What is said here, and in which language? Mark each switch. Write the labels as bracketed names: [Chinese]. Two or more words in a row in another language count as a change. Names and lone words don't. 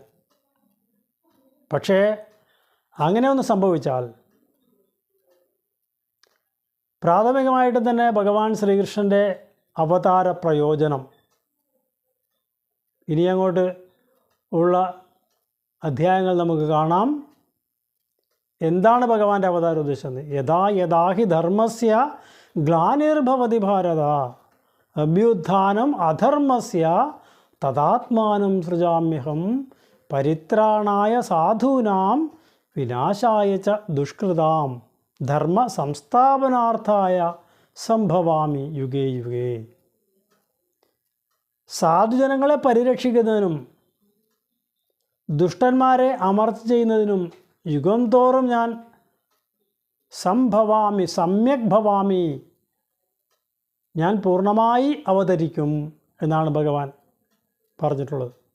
[Malayalam] പക്ഷേ അങ്ങനെ ഒന്ന് സംഭവിച്ചാൽ പ്രാഥമികമായിട്ട് തന്നെ ഭഗവാൻ ശ്രീകൃഷ്ണൻ്റെ അവതാര പ്രയോജനം ഇനി അങ്ങോട്ട് ഉള്ള അധ്യായങ്ങൾ നമുക്ക് കാണാം. എന്താണ് ഭഗവാന്റെ അവതാര ഉദ്ദേശം? [Sanskrit] യഥാ യഥാ ഹി ധർമ്മസ്യ ഗ്ലാനിർഭവതി ഭാരത അഭ്യുത്ഥാനം അധർമ്മസ്യ തദാത്മാനം സൃജാമ്യഹം പരിത്രാണായ സാധൂനാം വിനാശായ ച ദുഷ്കൃതാം ധർമ്മ സംസ്ഥാപനാർത്ഥായ സംഭവാമി യുഗേ യുഗേ. [Malayalam] സാധുജനങ്ങളെ പരിരക്ഷിക്കുന്നതിനും ദുഷ്ടന്മാരെ അമർച്ച ചെയ്യുന്നതിനും യുഗം തോറും ഞാൻ [Sanskrit] സംഭവാമി സമ്യക് ഭവാമി, [Malayalam] ഞാൻ പൂർണ്ണമായി അവതരിക്കും എന്നാണ് ഭഗവാൻ പറഞ്ഞിട്ടുള്ളത്.